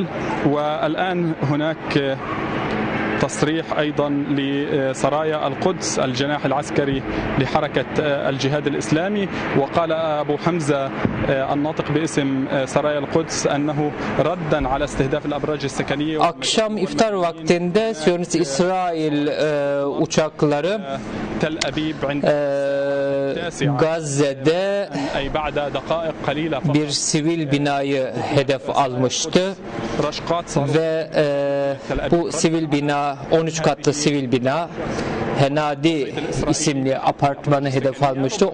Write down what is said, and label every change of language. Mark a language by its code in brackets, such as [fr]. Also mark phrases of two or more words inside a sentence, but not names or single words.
[ar] والآن هناك تصريح أيضا لسرايا القدس الجناح العسكري لحركة الجهاد الإسلامي. وقال أبو حمزة الناطق باسم سرايا القدس أنه ردا على استهداف الأبراج السكنية. [tr] Akşam iftar vaktinde Siyonist İsrail uçakları Gazze'de bir sivil binayı hedef almıştı ve bu sivil bina 13 katlı sivil bina Henadi isimli apartmanı hedef almıştı.